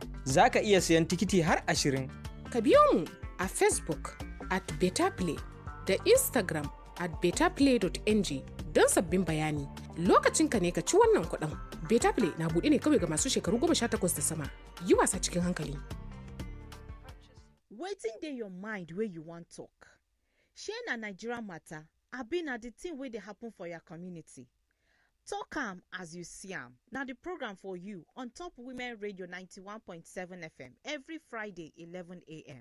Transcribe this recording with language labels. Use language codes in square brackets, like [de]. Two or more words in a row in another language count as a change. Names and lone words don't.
[ha] Zaka iya sayan tikiti har 20. Ka biyo mu a Facebook @betaplay da Instagram @betaplay.ng don sabbin bayani. Lokacinka ne ka ci wannan kuɗin. Betaplay na buɗe ne kawai ga masu shekaru 18 da sama. Yi wasa cikin hankali. [pcm] Wetin dey your mind wey you wan talk? Shey na Nigeria matter, abi na the thing wey dey happen for your community? Talk am as you see am. Na the program for you on Top Women Radio 91.7 FM every Friday 11 a.m.